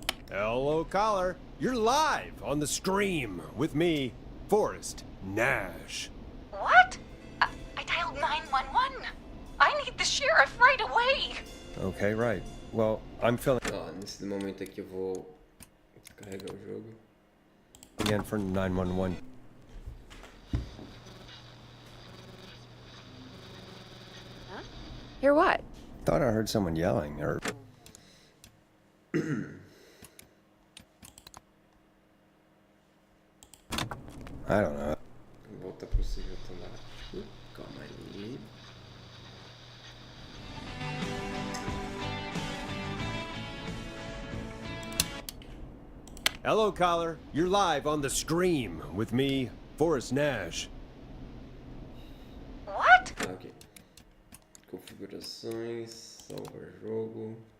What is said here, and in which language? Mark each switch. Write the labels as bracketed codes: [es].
[en] Hello, caller. You're live on the stream with me, Forrest Nash. What? I dialed 911. I need the sheriff right away. Okay, right. Well, I'm filling [pt] Ó, nesse momento aqui eu vou carregar o jogo. [en] again for 911. Huh? Hear what? Thought I heard someone yelling, or... I don't know. [pt] Volta pro civil automático. Calma aí. [en] Hello, caller. You're live on the stream with me, Forrest Nash. What? Ok. [pt] Configurações, salva jogo.